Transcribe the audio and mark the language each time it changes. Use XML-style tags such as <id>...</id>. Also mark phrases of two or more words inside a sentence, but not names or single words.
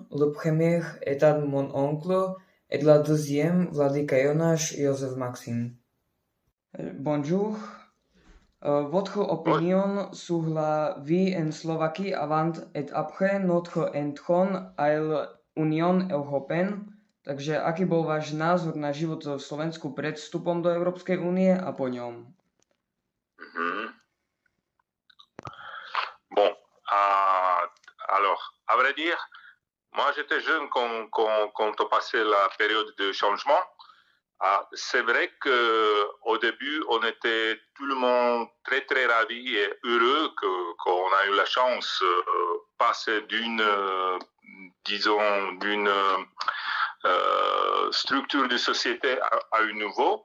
<fr>Le premier était mon oncle et la deuxième, Vladika Jonáš Josef Maxim. Bonjour. Votre opinion sur la vie en Slovaquie avant et après notre entrée à l'Union européenne?</fr> <sk>Takže aký bol váš názor na život v Slovensku pred vstupom do Európskej únie a po ňom?</sk> <fr>Bon, alors, à vrai dire, moi j'étais jeune quand on passait la période de changement. C'est vrai qu'au début, on était tout le monde très très ravis et heureux qu'on a eu la chance de passer d'une structure de société à une nouveau.</fr>